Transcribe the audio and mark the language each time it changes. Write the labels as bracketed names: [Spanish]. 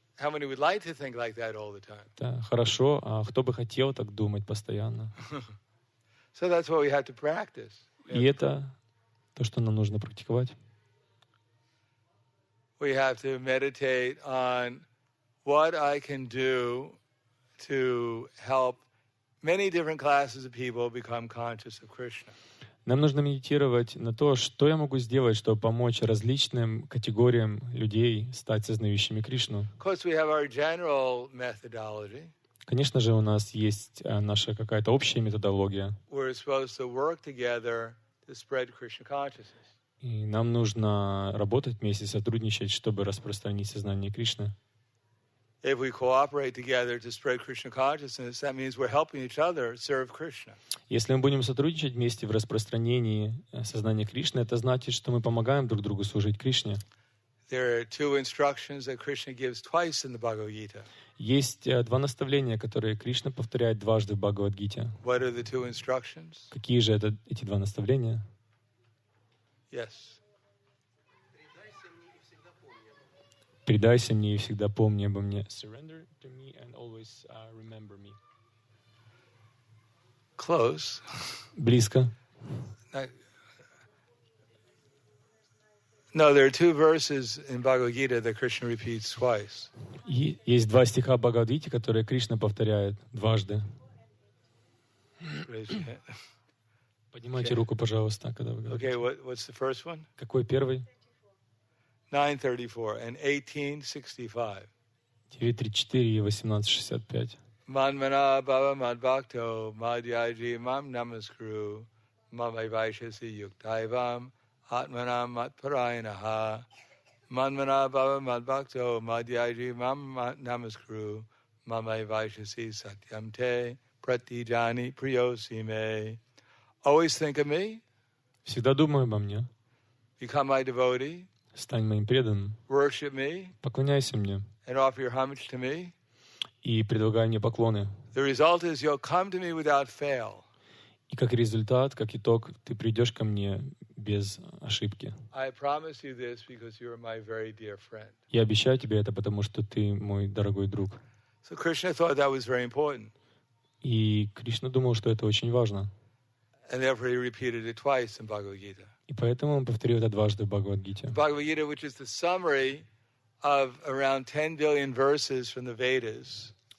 [English] How many would like to think like that all the time? [Russian] Да, хорошо. А кто бы хотел так думать постоянно? [English] So that's what we have to practice. [Russian] И это то, что нам нужно практиковать. [English] We have to meditate on what I can do to help many different classes of people become conscious of Krishna. [Russian] Нам нужно медитировать на то, что я могу сделать, чтобы помочь различным категориям людей стать сознающими Кришну. [English] Of course, we have our general methodology. [Russian] Конечно же, у нас есть наша какая-то общая методология. [English] We're supposed to work together to spread Krishna consciousness. [Russian] И нам нужно работать вместе, сотрудничать, чтобы распространить сознание Кришны. [English] If we cooperate together to spread Krishna consciousness, that means we're helping each other serve Krishna. [Russian] Если мы будем сотрудничать вместе в распространении сознания Кришны, это значит, что мы помогаем друг другу служить Кришне. [English] There are two instructions that Krishna gives twice in the Bhagavad Gita. [Russian] Есть два наставления, которые Кришна повторяет дважды в Бхагавад-гите. [English] What are the two instructions? [Russian] Какие же эти два наставления? [English] Yes. [Russian] Предайся мне и всегда помни обо мне. [English] Surrender to me and always remember me. Close. [Russian] Близко. [English] No, there are two verses in Bhagavad Gita that Krishna repeats twice. [Russian] Есть два стиха Бхагавад-гите, которые Кришна повторяет дважды. Поднимайте руку, пожалуйста, когда вы говорите. [English] Okay, what's the first one? [Russian] Какой первый? [English] 9:34 and 18:65. [Russian] 9:34 и 18:65. [Sanskrit] Manmana bhava madbhakto madhyaji mam namaskuru mamai vaishasi yuktaivam atmanam matparayanaha manmana bhava madbhakto madhyaji mam namaskuru mamai vaishasi satyam te pratijani priyosime. [English] Always think of me. [Russian] Всегда думай обо мне. [English] Become my devotee. [Russian] Стань моим преданным. [English] Worship me. [Russian] Поклоняйся мне. [English] And offer your homage to me. [Russian] И предлагай мне поклоны. [English] The result is you'll come to me without fail. [Russian] И как результат, как итог, ты придешь ко мне без ошибки. [English] I promise you this because you are my very dear friend. [Russian] Я обещаю тебе это, потому что ты мой дорогой друг. [English] So Krishna thought that was very important. [Russian] И Кришна думал, что это очень важно. [English] And therefore he repeated it twice in Bhagavad Gita. [Russian] И поэтому он повторил это дважды в Бхагавад-гите. [English] Bhagavad Gita, which is the summary of around 10 billion verses from the Vedas.